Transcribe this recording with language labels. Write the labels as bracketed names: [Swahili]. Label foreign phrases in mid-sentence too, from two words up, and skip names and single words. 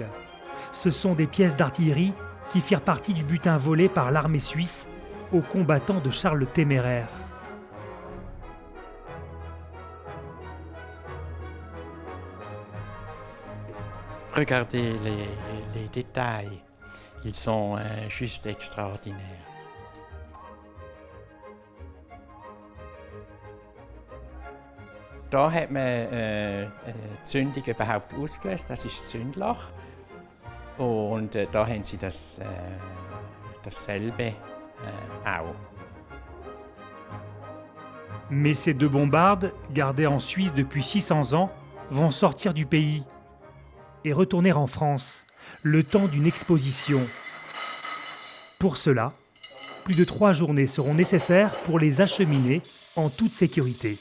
[French] Ce sont des pièces d'artillerie qui firent partie du butin volé par l'armée suisse aux combattants de Charles le Téméraire. Regardez les détails, ils sont juste extraordinaires. [German] Da hat man die Zündung überhaupt ausgelöst, das ist das Zündloch. Und da haben sie dasselbe auch. [French] Mais ces 2 bombardes, gardées en Suisse depuis 600 ans, vont sortir du pays et retourner en France, le temps d'une exposition. Pour cela, plus de 3 journées seront nécessaires pour les acheminer en toute sécurité.